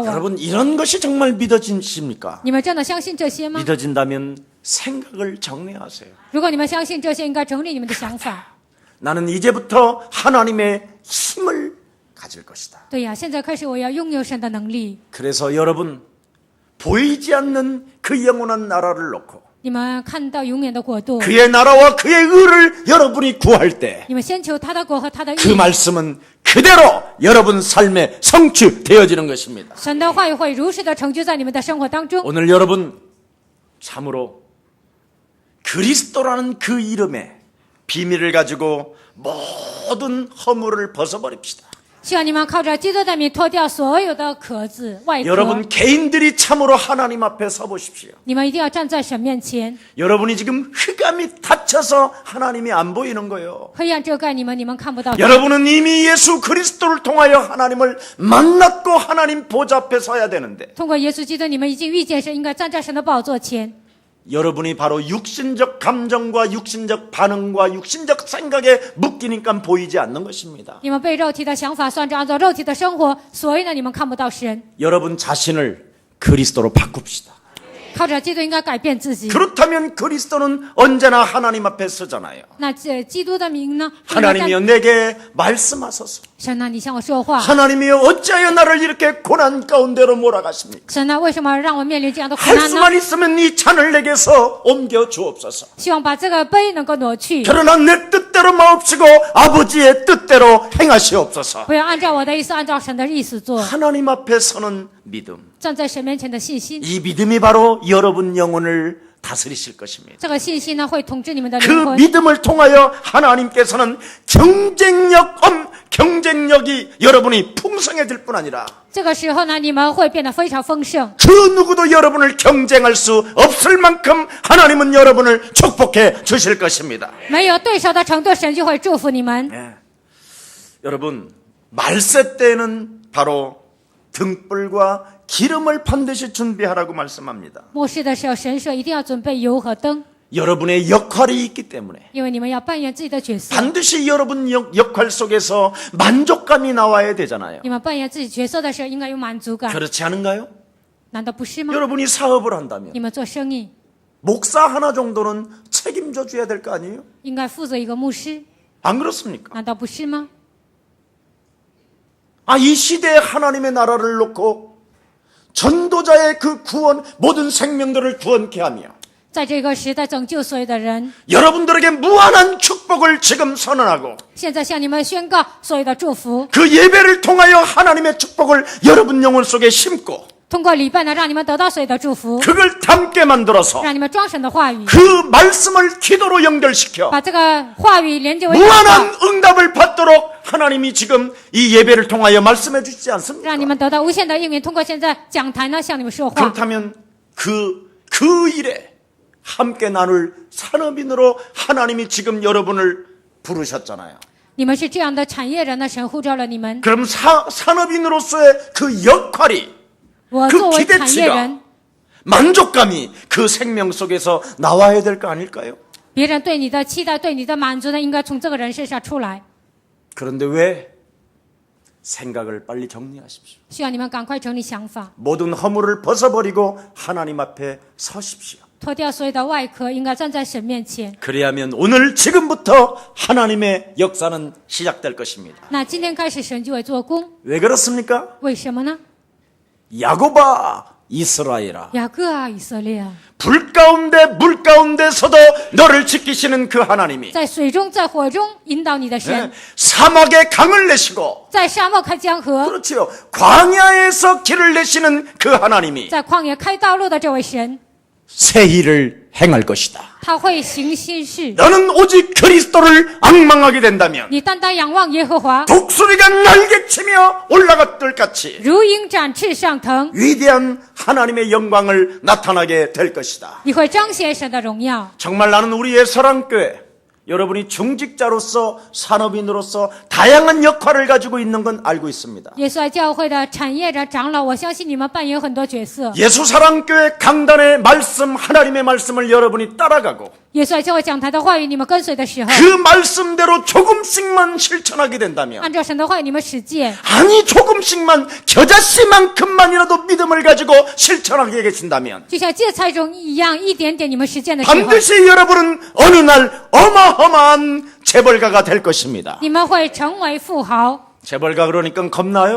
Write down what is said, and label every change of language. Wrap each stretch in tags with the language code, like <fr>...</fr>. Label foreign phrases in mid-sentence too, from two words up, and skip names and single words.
<ko>여러분 이런 것이 정말 믿어지십니까?</ko> <zh>你们真的相信这些吗？</zh> <ko>믿어진다면 생각을 정리하세요.</ko> <zh>如果你们相信这些，应该整理你们的想法。</zh> <ko>나는 이제부터 하나님의 힘을 가질 것이다.</ko> <zh>对呀，现在开始我要拥有神的能力。</zh> <ko>그래서 여러분 보이지 않는 그 영원한 나라를 놓고</ko> <zh>你们看到永远的国度，</zh> <ko>그의 나라와 그의 의를 여러분이 구할 때</ko> <zh>你们先求他的国和他的</zh> <ko>그</ko> <zh>义，</zh> <ko>말씀은 그대로 여러분 삶에 성취되어지는 것입니다.</ko> <zh>神的话语会如实的成就在你们的生活当中。</zh> <ko>오늘 여러분 참으로 그리스도라는 그 이름의 비밀을 가지고 모든 허물을 벗어버립시다.</ko> <zh>希望你们靠着基督的名脱掉所有的壳子外壳。</zh> <ko>여러분 개인들이 참으로 하나님 앞에 서 보십시오.</ko> <zh>你们一定要站在神面前，</zh> <ko>여러분이 지금 흑암이 닫혀서 하나님이 안 보이는 거예요.</ko> <zh>黑暗遮盖你们，你们看不到神。</zh> <ko>여러분은 이미 예수 그리스도를 통하여 하나님을 만났고 하나님 보좌 앞에 서야 되는데</ko> <zh>通过耶稣基督，你们已经遇见神，应该站在神的宝座前。</zh> <ko>여러분이 바로 육신적 감정과 육신적 반응과 육신적 생각에 묶이니까 보이지 않는 것입니다.</ko> <zh>你们被肉体的想法算着，按照肉体的生活，所以呢，你们看不到神。</zh> <ko>여러분 자신을 그리스도로 바꿉시다.</ko> <zh>靠着基督应该改变自己。</zh> <ko>그렇다면 그리스도는 언제나 하나님 앞에 서잖아요.</ko> <zh>那这基督的名呢？</zh> <ko>하나님이여 내게 말씀하소서.</ko> <zh>神啊，你向我说话。</zh> <ko>하나님이여 어찌하여 나를 이렇게 고난 가운데로 몰아가십니까?</ko> <zh>神啊，为什么让我面临这样的苦难</zh> <ko>할</ko> <zh>呢？</zh> <ko>수만 있으면 이 잔을 내게서 옮겨 주옵소서.</ko> <zh>希望把这个杯能够挪去，</zh> <ko>그러나 내 뜻대로 마옵시고 아버지의 뜻대로 행하시옵소서.</ko> <zh>不要按照我的意思，按照神的意思做。</zh> <ko>하나님 앞에 서는 믿음.</ko> <zh>站在神面前的信心，</zh> <ko>이 믿음이 바로 여러분 영혼을 다스리실 것입니다.</ko> <zh>这个信心呢，会统治你们的灵</zh> <ko>그</ko> <zh>魂。</zh> <ko>믿음을 통하여 하나님께서는 경쟁력이 여러분이 풍성해질 뿐 아니라</ko> <zh>这个时候呢，你们会变得非常丰盛。</zh> <ko>그 누구도 여러분을 경쟁할 수 없을 만큼 하나님은 여러분을 축복해 주실 것입니다.</ko> <zh>没有对手的程度，神就会祝福你们。</zh> <ko>예. 여러분 말세 때에는 바로 등불과 기름을 반드시 준비하라고 말씀합니다.</ko> <zh>末世的时候，神说一定要准备油和灯，</zh> <ko>여러분의 역할이 있기 때문에</ko> <zh>因为你们要扮演自己的角色。</zh> <ko>반드시 여러분 역할 속에서 만족감이 나와야 되잖아요.</ko> <zh>你们扮演自己角色的时候，应该有满足感，</zh> <ko>그렇지 않은가요?</ko> <zh>难道不是吗？</zh> <ko>여러분이 사업을 한다면</ko> <zh>你们做生意，</zh> <ko>목사 하나 정도는 책임져 줘야 될 거 아니에요?</ko> <zh>应该负责一个牧师，</zh> <ko>안 그렇습니까?</ko> <zh>难道不是吗？</zh> <ko>이 시대에 하나님의 나라를 놓고 전도자의 그 구원, 모든 생명들을 구원케 하며</ko> <zh>在这个时代拯救所有的人，</zh> <ko>여러분들에게 무한한 축복을 지금 선언하고</ko> <zh>现在向你们宣告所有的祝福，</zh> <ko>그 예배를 통하여 하나님의 축복을 여러분 영혼 속에 심고</ko> <zh>通过礼拜呢，让你们得到所有的祝福，</zh> <ko>그걸 담게 만들어서</ko> <zh>让你们装神的话语，</zh> <ko>그 말씀을 기도로 연결시켜</ko> <zh>把这个话语连接为祷</zh> <ko>무한한</ko> <zh>告，</zh> <ko>응답을 받도록 하나님이 지금 이 예배를 통하여 말씀해 주시지 않습니까?</ko> <zh>让你们得到无限的应允。通过现在讲台呢，向你们说话。</zh> <ko>그렇다면 그 일에 함께 나눌 산업인으로 하나님이 지금 여러분을 부르셨잖아요.</ko> <zh>你们是这样的产业人，那神呼召了你们。</zh> <ko>그럼 산업인으로서의 그 역할이</ko> <zh>我</zh> <ko>그</ko> <zh>作为产业</zh> <ko>기대치가</ko> <zh>人，</zh> <ko>만족감이 그 생명 속에서 나와야 될 거 아닐까요?</ko> <zh>别人对你的期待、对你的满足呢，应该从这个人身上出来。</zh> <ko>그런데 왜 생각을 빨리 정리하십시오.</ko> <zh>需要你们赶快整理想法，</zh> <ko>모든 허물을 벗어버리고 하나님 앞에 서십시오.</ko> <zh>脱掉所有的外壳，应该站在神面前。</zh> <ko>그래야면 오늘 지금부터 하나님의 역사는 시작될 것입니다.</ko> <zh>那今天开始，神就会做工。</zh> <ko>왜 그렇습니까?</ko> <zh>为什么呢？</zh> <ko>야곱아 이스라엘아</ko> <zh>雅各啊，以色列啊，</zh> <ko>불 가운데 물 가운데서도 너를 지키시는 그 하나님이</ko> <zh>在水中、在火中引导你的神，</zh> <ko>네, 사막에 강을 내시고</ko> <zh>在沙漠开江河，</zh> <ko>그렇지요. 광야에서 길을 내시는 그 하나님이</ko> <zh>在旷野开道路的这位神，</zh> <ko>새 일을 행할 것이다.</ko> <zh>他会行新事。</zh> <ko>너는 오직 그리스도를 앙망하게 된다면</ko> <zh>你单单仰望耶和华，</zh> <ko>독수리가 날개치며 올라갔들 같이</ko> <zh>如鹰展翅上腾，</zh> <ko>위대한 하나님의 영광을 나타나게 될 것이다.</ko> <zh>你会彰显神的荣耀。</zh> <ko>정말 나는 우리의 사랑교회 여러분이 중직자로서 산업인으로서 다양한 역할을 가지고 있는 건 알고 있습니다.</ko> <zh>耶稣爱教会的产业人长老，我相信你们扮演很多角色。</zh> <ko>예수사랑교회 강단의 말씀 하나님의 말씀을 여러분이 따라가고</ko> <zh>耶稣爱教会讲台的话语，你们跟随的时候，</zh> <ko>그 말씀대로 조금씩만 실천하게 된다면</ko> <zh>按照神的话语你们实践，</zh> <ko>아니 조금씩만 겨자씨만큼만이라도 믿음을 가지고 실천하게 계신다면</ko> <zh>就像芥菜种一样，一点点你们实践的时候，</zh> <ko>반드시 여러분은 어느 날 어마어마한 재벌가가 될 것입니다.</ko> <zh>你们会成为富豪。</zh> <ko>재벌가 그러니까 겁나요?</ko>